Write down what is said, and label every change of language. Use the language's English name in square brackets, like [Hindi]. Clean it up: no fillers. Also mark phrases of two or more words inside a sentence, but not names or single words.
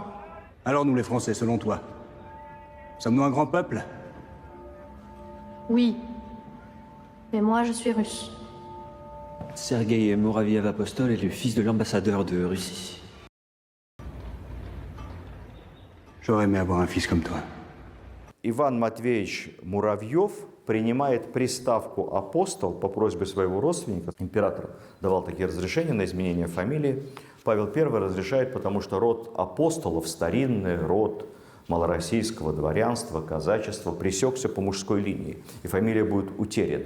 [French] Alors nous, les Français, selon toi, sommes-nous un grand peuple? Oui. Mais moi, je suis russe. Sergueï Muraviev-Apostol est le fils de l'ambassadeur de Russie. J'aurais aimé avoir un fils comme toi. [Russian] Иван Матвеевич Муравьев принимает приставку «апостол» по просьбе своего родственника. Император давал такие разрешения на изменение фамилии. Павел I разрешает, потому что род апостолов, старинный род малороссийского дворянства, казачества, пресекся по мужской линии, и фамилия будет утеряна.